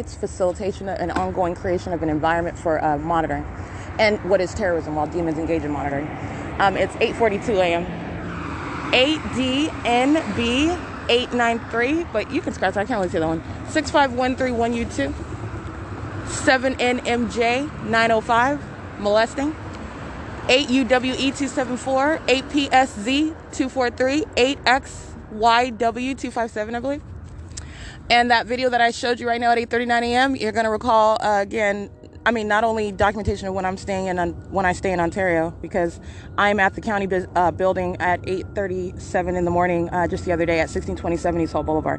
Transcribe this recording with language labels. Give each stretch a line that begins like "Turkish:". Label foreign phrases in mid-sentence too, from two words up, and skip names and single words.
English: It's facilitation and ongoing creation of an environment for monitoring. And what is terrorism while demons engage in monitoring. It's 8:42 a.m. 8DNB893, but you can scratch that. I can't really see that one. 65131U2. 7NMJ905. Molesting. 8UWE274, 8PSZ243, 8XYW257, I believe. And that video that I showed you right now at 8:39 a.m., you're going to recall, again, I mean, not only documentation of when I'm staying in, when I stay in Ontario, because I'm at the county building at 8:37 in the morning, just the other day at 1627 East Hall Boulevard.